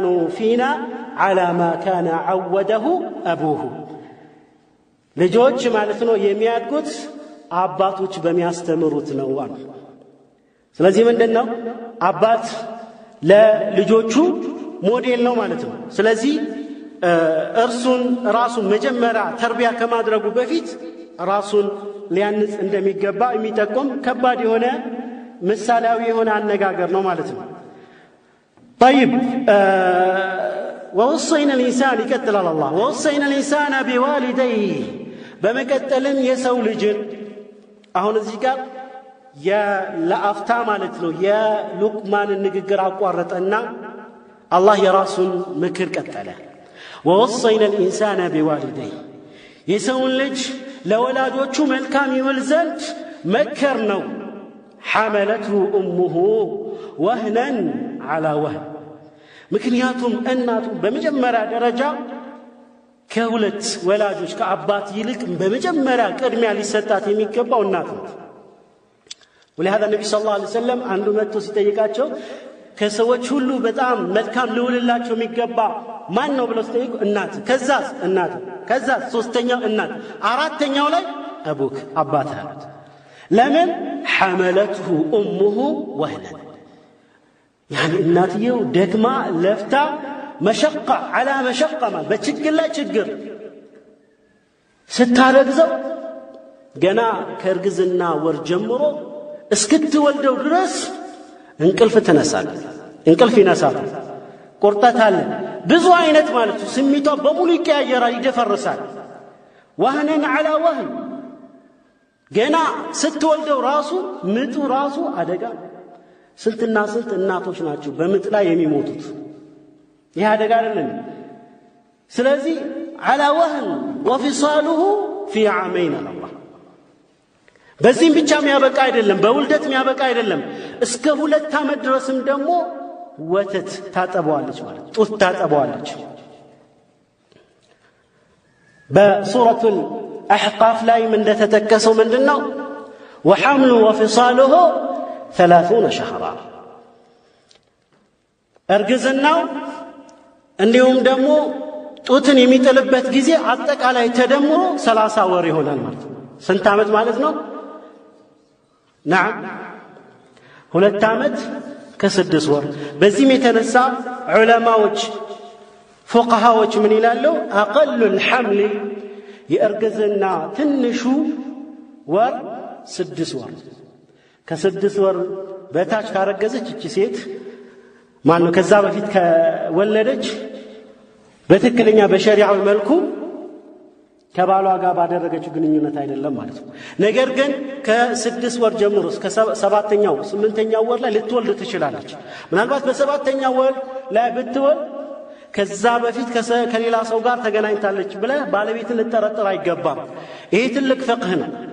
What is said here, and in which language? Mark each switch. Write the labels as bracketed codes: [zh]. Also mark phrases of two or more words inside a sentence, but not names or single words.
[ar] فينا على ما كان عوده أبوه [am] ልጆች ማለት ነው የሚያድጉት አባቶች በሚያስተምሩት ነው አሉ። ስለዚህ ምንድነው አባት ለልጆቹ ሞዴል ነው ማለት ነው። ስለዚህ እርሱን ራሱን መጀመሪያ ተርቢያ ከማድረጉ በፊት ራሱን ሊያንጽ እንደሚገባ የሚጠቁም ከባድ የሆነ ምሳሌያዊ የሆነ አነጋገር ነው ማለት ነው። طيب [ar] ووصينا الإنسان يقتل الله ووصينا الإنسان بوالديه [am] በመቀጠልም የሰው ልጅን አሁን እዚህ ጋር ለአፍታ ማለት ነው የሉቅማን ንግግር አቋረጠና አላህ የራሱን ምክር ቀጠለ። ووصينا [ar] الإنسان بوالديه [am] የሰውን ልጅ ለወላጆቹ መልካም ይውል ዘንድ መከር ነው። [ar] حملته أمه وهنا على وهن [am] ምክንያቱም እናቱ በመጀመሪያ ደረጃ ከሁለት ወላጆች ከአባት ይልቅ በመጀመሪያ ቅድሚያ ሊሰጣት የሚገባው እናት ናት። [ar] ولهذا النبي صلى الله عليه وسلم [am] አንዱ መጥቶ ሲጠይቃቸው ከሰዎች ሁሉ በጣም መልካም ልውልላቸው የሚገባ ማን ነው ብለው ሲጠይቁ እናት፣ ከዛስ እናት፣ ከዛስ ሶስተኛው እናት፣ አራተኛው ላይ አቡክ አባት አሉት። ለምን [ar] حملته أمه وهنا يعني [am] እናትየው ደግማ ለፍታ [ar] مشقة على مشقة [am] ማለት በችግር ላይ ችግር ስታረግዘው ገና ከእርግዝና ወር ጀምሮ እስክትወልደው ድረስ እንቅልፍ ትነሳለች፣ እንቅልፍ ይነሳታል፣ ቁርጠት አለ፣ ብዙ አይነት ማለት ነው ስሜቷ በሙሉ ይቀያየራል፣ ይደፈርሳል። [ar] وهنا على وهن [am] ገና ስትወልደው ራሱ ምጡ ራሱ አደጋ። ስንትና ስንት እናቶች ናቸው በምጥ ላይ የሚሞቱት? ይህ አደጋ አይደለም? ስለዚህ [ar] على وهن وفصاله في عامين الله [am] በዚህም ብቻ የሚያበቃ አይደለም፣ በውልደት የሚያበቃ አይደለም። እስከ 2 ዓመት ድረስም ደግሞ ወተት ታጠባዋለች ማለት ጡት ታጠባዋለች። በሱረቱል አሕቃፍ ላይም እንደተጠቀሰው ምንድነው [ar] وحمل وفصاله 30 شهرا [am] እርግዝናው እንዲሁም ደግሞ ጡትን የሚጥልበት ጊዜ አጠቃላይ ተደምሮ 30 ወር ይሆናል ማለት ነው። ስንት ዓመት ማለት ነው? نعم 2 ዓመት ከ6 ወር። በዚህም የተነሳ ዑለማዎች ፉቃሃዎች ምን ይላሉ? [ar] أقل الحمل [am] የእርግዝና ትንሹ ወር 6 ወር። ከ6 ወር በታች ካረገዘች እቺ ሴት ማነው ከዛ በፊት ከወለደች በትክክለኛ በሸሪዓው መልኩ ከባሏ ጋር ባደረገችው ግንኙነት አይደለም ማለት ነው። ነገር ግን ከ6 ወር ጀምሮ እስከ 7ኛው 8ኛው ወር ላይ ልትወልድ ትችላለች። ምናልባት በ7ኛው ወር ላይ ብትወልድ ከዛ በፊት ከሌላ ሰው ጋር ተገናኝታለች ብለህ ባለቤትን ልጠረጥር አይገባም። ይሄ ትልቅ ፍቅህ ነው።